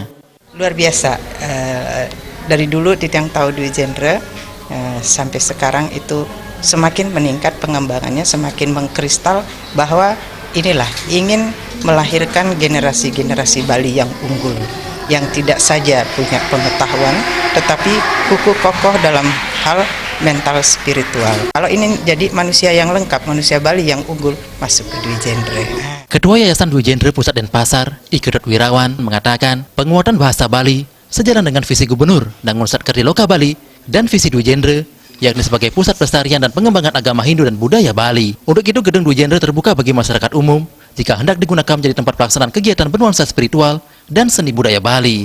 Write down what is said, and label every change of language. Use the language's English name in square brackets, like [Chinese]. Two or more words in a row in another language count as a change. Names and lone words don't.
[Indonesian] Luar biasa, dari dulu yang tahu Dwi Jendra sampai sekarang itu semakin meningkat pengembangannya, semakin mengkristal bahwa inilah ingin melahirkan generasi-generasi Bali yang unggul, yang tidak saja punya pengetahuan, tetapi kukuh kokoh dalam hal mental spiritual. Kalau ini jadi manusia yang lengkap, manusia Bali yang unggul, masuk ke Dwi Jendra. Ketua Yayasan Dwi Jendra Pusat Denpasar, Ikudut Wirawan, mengatakan penguatan bahasa Bali sejalan dengan visi Gubernur Dangunsat Kerti Loka Bali dan visi Dwi Jendra, yakni sebagai pusat pelestarian dan pengembangan agama Hindu dan budaya Bali. Untuk itu, gedung Dwi Jendra terbuka bagi masyarakat umum jika hendak digunakan menjadi tempat pelaksanaan kegiatan bernuansa spiritual dan seni budaya Bali.